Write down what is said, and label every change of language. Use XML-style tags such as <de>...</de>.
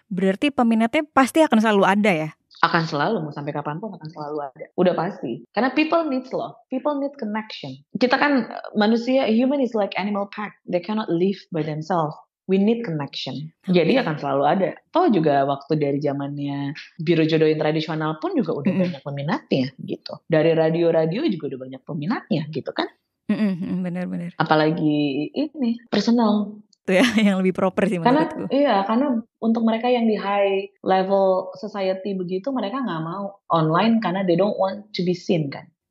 <id>Berarti peminatnya pasti akan selalu ada ya? Akan selalu, mau sampai kapanpun akan selalu ada. Udah pasti. Karena</id> <en>people needs love. People need connection.</en> <id>Kita kan manusia,</id> <en>human is like animal pack. They cannot live by themselves. We need connection.</en> <id>Jadi akan selalu ada. Toh juga waktu dari zamannya biro jodoh yang tradisional pun juga udah banyak peminatnya gitu. Dari radio-radio juga udah banyak peminatnya gitu kan. Benar-benar. Apalagi ini, personal. Itu ya yang lebih proper sih menurutku. Karena untuk mereka yang di high level society begitu, mereka nggak mau online karena</id> <en>they don't want to be seen</en> <id>kan.</id>